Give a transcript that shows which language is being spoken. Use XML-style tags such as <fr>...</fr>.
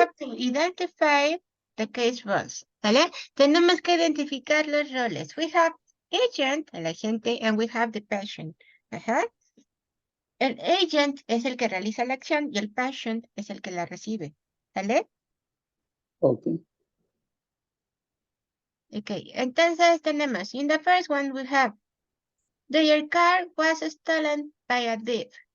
<en>have to identify the case roles.</en> <es>¿Vale? Tenemos que identificar los roles.</es> <en>We have agent,</en> <es>el agente,</es> <en>and we have the patient. Ajá.</en> <es>El agent es el que realiza la acción y el patient es el que la recibe. ¿Vale?</es> <en>Okay. Okay,</en> <es>entonces tenemos,</es> <en>in the first one we have, their car was stolen by a thief.</en>